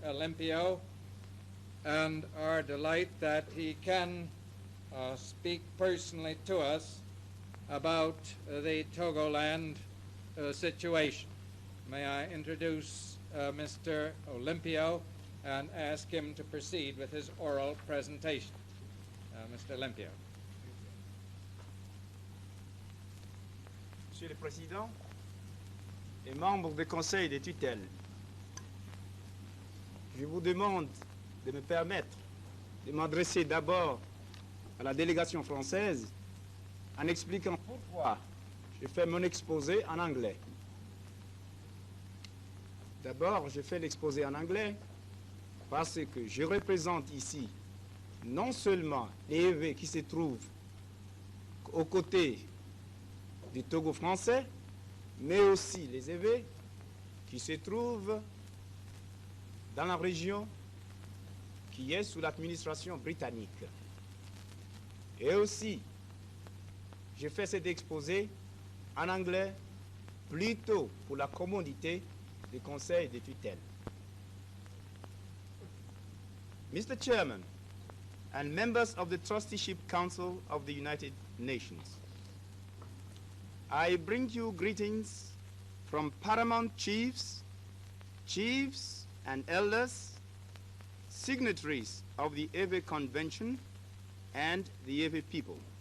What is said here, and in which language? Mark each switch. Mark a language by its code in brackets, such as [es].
[en] Olympio and our delight that he can speak personally to us about the Togoland situation. May I introduce Mr. Olympio and ask him to proceed with his oral presentation. Mr. Olympio. [fr] Monsieur le Président et membres du Conseil des tutelles, je vous demande de me permettre de m'adresser d'abord à la délégation française en expliquant pourquoi je fais mon exposé en anglais. D'abord, je fais l'exposé en anglais parce que je représente ici non seulement les EV qui se trouvent aux côtés du Togo français, mais aussi les EV qui se trouvent dans la région qui est sous l'administration britannique. Et aussi, j'ai fait cet exposé en anglais plutôt pour la commodité du Conseil des tutelles. [en] Mr. Chairman and members of the Trusteeship Council of the United Nations, I bring you greetings from paramount chiefs, chiefs and elders, signatories of the EVE Convention and the EVE people.